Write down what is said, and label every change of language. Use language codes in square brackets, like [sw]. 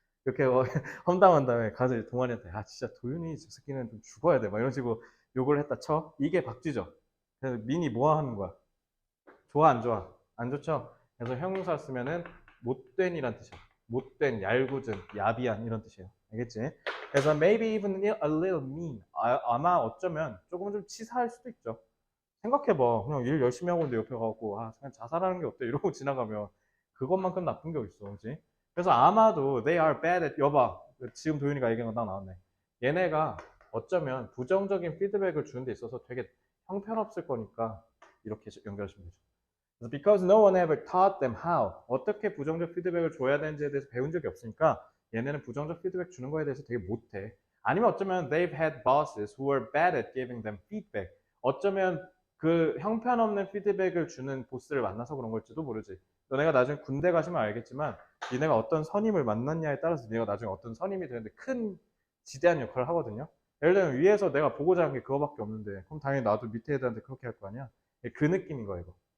[ko] 이렇게 험담한 다음에 가서 이제 동환이한테 야, 진짜 도현이 저 새끼는 좀 죽어야 돼. 막 이런 식으로 욕을 했다 쳐. 이게 박쥐죠. 그래서 민이 뭐 하는 거야? 좋아, 안 좋아? 안 좋죠? 그래서 형용사 쓰면은 못된이란 뜻이야. 못된, 얄궂은, 야비한 이런 뜻이에요. 알겠지? [en] 그래서 maybe even a little mean. [ko] 아마 어쩌면 조금은 좀 치사할 수도 있죠. 생각해봐. 그냥 일 열심히 하고 있는데 옆에 가고, 아, 그냥 자살하는 게 어때? 이러고 지나가면 그것만큼 나쁜 게 어딨어. 그지? 그래서 아마도 [en] they are bad at, [ko] 여봐. 지금 도윤이가 얘기한 거 딱 나왔네. 얘네가 어쩌면 부정적인 피드백을 주는 데 있어서 되게 형편없을 거니까 이렇게 연결하시면 되죠. [en] 그래서 because no one ever taught them how. [ko] 어떻게 부정적 피드백을 줘야 되는지에 대해서 배운 적이 없으니까 얘네는 부정적 피드백 주는 거에 대해서 되게 못해. [en] 아니면 어쩌면 they've had bosses who were bad at giving them feedback. [ko] 어쩌면 그 형편없는 피드백을 주는 보스를 만나서 그런 걸지도 모르지. 너네가 나중에 군대 가시면 알겠지만 니네가 어떤 선임을 만났냐에 따라서 니네가 나중에 어떤 선임이 되는데 큰 지대한 역할을 하거든요. 예를 들면 위에서 내가 보고자 하는 게 그거밖에 없는데 그럼 당연히 나도 밑에 애들한테 그렇게 할 거 아니야. 그 느낌인 거야 이거.